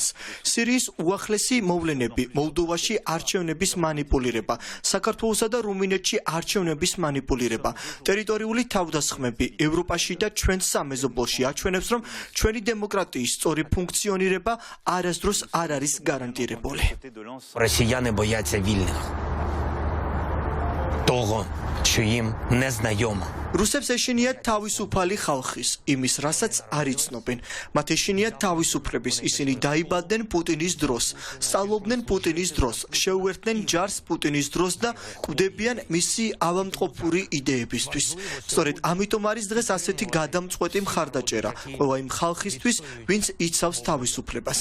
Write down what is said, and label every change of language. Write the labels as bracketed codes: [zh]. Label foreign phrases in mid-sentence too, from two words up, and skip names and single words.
[ka] სირიის უახლესი მოვლენები, მოლდოვაში არჩევნების манипуლირება, საქართველოსა და რუმინეთში არჩევნების манипуლირება, ტერიტორიული თავდასხმები ევროპაში და ჩვენს სამეზობლოში აჩვენებს, რომ ჩვენი დემოკრატიის სწორი ფუნქციონირება არასდროს არ არის გარანტირებული. [uk] Росіяни бояться вільних. Того, що їм не знайомо. [ka] რუსებს ეშინიათ თავისუფალი ხალხის, იმის, რასაც არ იცნობენ. მათ ეშინიათ თავისუფლების, ისინი დაიბადნენ პუტინის დროს, სწავლობდნენ პუტინის დროს, შეუერთდნენ ჯარს პუტინის დროს და კვდებიან მისი ავადმყოფური იდეებისთვის. სწორედ ამიტომ არის დღეს ასეთი გადამწყვეტი მხარდაჭერა ყველა იმ ხალხისთვის, ვინც იცავს თავისუფლებას.